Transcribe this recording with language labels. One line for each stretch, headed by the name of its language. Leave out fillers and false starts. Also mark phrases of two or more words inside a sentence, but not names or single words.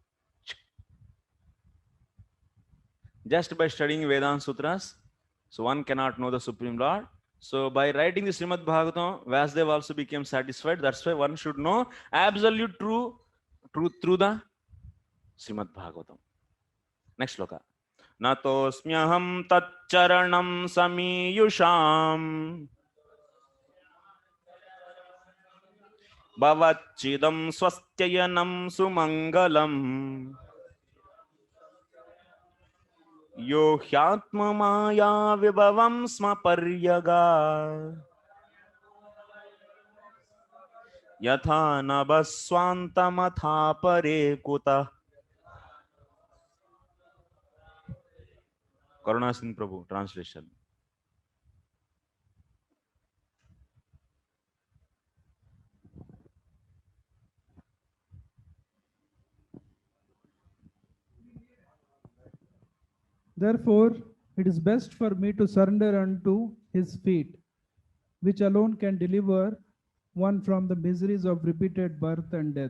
English: Just by studying Vedanta Sutras, so one cannot know the Supreme Lord. So by writing the Srimad Bhagavatam, Vasudeva also became satisfied. That's why one should know absolute truth through the Srimad Bhagavatam. Next sloka.
Sanskrit: Natosmyaham tatcharanam samiyusham bhavachidam swastyayanam sumangalam yo hyatma maya vibhavam sma paryaga yatha nabhaswantamatha pare kuta.
English: Karuna Singh Prabhu, translation. Therefore, it is best for me to surrender unto his feet, which alone can deliver one from the miseries of repeated birth and death.